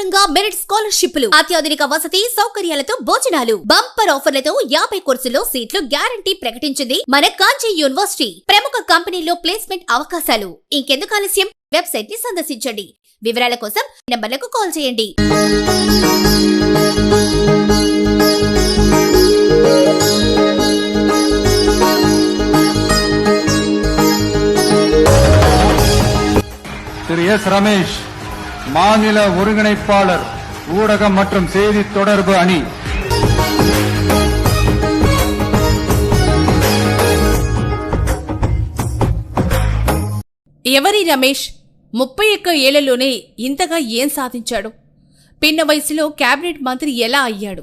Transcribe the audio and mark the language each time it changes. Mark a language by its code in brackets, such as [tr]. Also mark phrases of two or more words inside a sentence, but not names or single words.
[te] మెరిట్ స్కాలర్షిప్లు, అత్యాధునిక వసతి సౌకర్యాలతో భోజనాలు, బంపర్ ఆఫర్లతో 50 కోర్సుల్లో సీట్లు గ్యారంటీ ప్రకటించింది మన కాంచీ యూనివర్సిటీ. ప్రముఖ కంపెనీల్లో ప్లేస్మెంట్ అవకాశాలు. ఇంకెందుకు ఆలస్యం? వెబ్సైట్ ని సందర్శించండి. వివరాల కోసం నంబర్లకు కాల్ చేయండి. [ta] திரு எஸ் ரமேஷ், மாநில ஒருங்கிணைப்பாளர், ஊடகம் மற்றும் செய்தி தொடர்பு அணி. [te] ఎవరి రమేష్ 31 ఏళ్లలోనే ఇంతగా ఏం సాధించాడు? పిన్న వయసులో కేబినెట్ మంత్రి ఎలా అయ్యాడు?